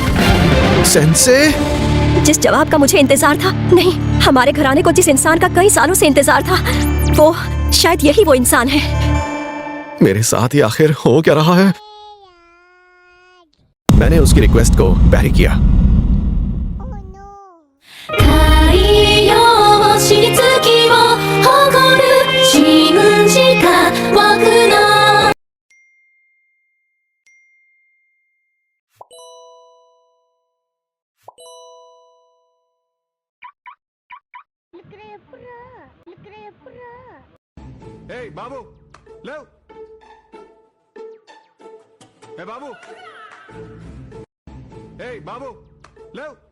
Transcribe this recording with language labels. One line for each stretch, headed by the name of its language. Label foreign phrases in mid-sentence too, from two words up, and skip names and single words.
Hindi: सेंसे? जिस जवाब का मुझे इंतजार था, नहीं, हमारे घराने को जिस इंसान का कई सालों से इंतजार था, वो शायद यही वो इंसान है। मेरे साथ ही आखिर हो क्या रहा है? मैंने उसकी रिक्वेस्ट को पैरी किया।
Japanese: 太陽も知り月を誇る信じた僕の
Hindi: Hey, बाबू, लो। Hey, बाबू। Hey, बाबू, लो।